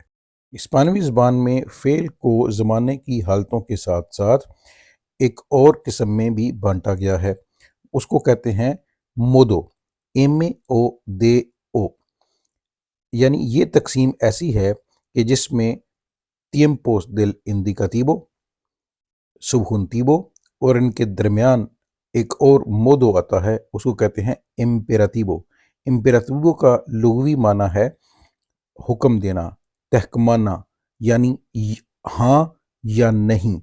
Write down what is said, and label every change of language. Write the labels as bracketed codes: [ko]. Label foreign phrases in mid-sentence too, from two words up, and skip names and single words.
[ur] ہسپانوی زبان میں فعل کو زمانے کی حالتوں کے ساتھ ساتھ ایک اور قسم میں بھی بانٹا گیا ہے، اس کو کہتے ہیں [es] modo, MODO. [ur] یعنی یہ تقسیم ایسی ہے کہ جس میں [es] tiempos del indicativo, [ur] سبہونتیوو اور ان کے درمیان ایک اور موڈو آتا ہے، اس کو کہتے ہیں امپیراتیوو. امپیراتیوو کا لغوی معنی ہے حکم دینا، تحکمانا، یعنی ہاں یا نہیں.